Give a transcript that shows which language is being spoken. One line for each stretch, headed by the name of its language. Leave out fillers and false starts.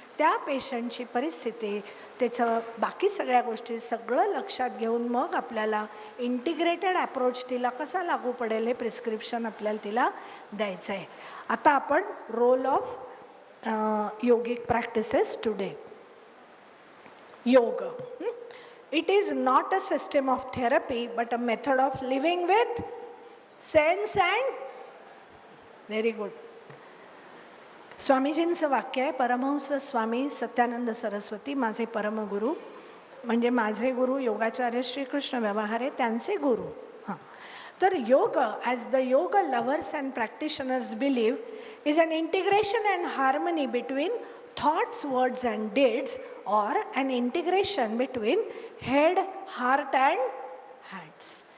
Marathi: त्या पेशंटची परिस्थिती, त्याचं बाकी सगळ्या गोष्टी सगळं लक्षात घेऊन मग आपल्याला इंटिग्रेटेड अप्रोच तिला कसा लागू पडेल हे प्रिस्क्रिप्शन आपल्याला तिला द्यायचं आहे. आता आपण
English: Role of yogic practices today.
Marathi: योग.
English: It is not a system of therapy but a method of living with sense and very good.
Marathi: स्वामीजींचं वाक्य आहे. परमहंस स्वामी सत्यानंद सरस्वती माझे परमगुरू, म्हणजे माझे गुरु योगाचार्य श्रीकृष्ण व्यवहारे, त्यांचे गुरु.
English: हां, तर yoga as the yoga lovers and practitioners believe is an integration and harmony between thoughts, words and deeds, or an integration between head, heart and hands.